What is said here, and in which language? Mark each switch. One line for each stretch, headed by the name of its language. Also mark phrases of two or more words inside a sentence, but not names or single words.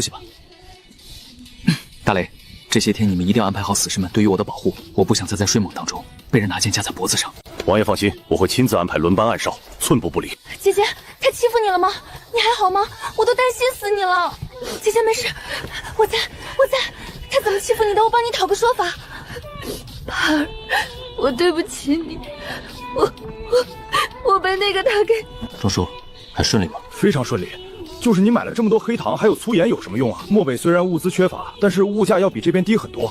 Chinese: 辛苦了，好好去休息吧。大雷， 這些天你们一定要安排好死士们对于我的保護，我不想再在睡夢當中被人拿劍架在脖子上。王爺放心，我會親自安排輪班暗哨，寸步不離。姐姐，他欺負你了嗎？你還好嗎？我都擔心死你了。姐姐沒事，我在。他怎麼欺負你的？我幫你討個說法。盼兒，我對不起你，我被那個他給。鍾叔，還順利嗎？非常順利。就是你買了這麼多黑糖，還有粗鹽有什麼用啊？漠北雖然物資缺乏，但是物價要比這邊低很多。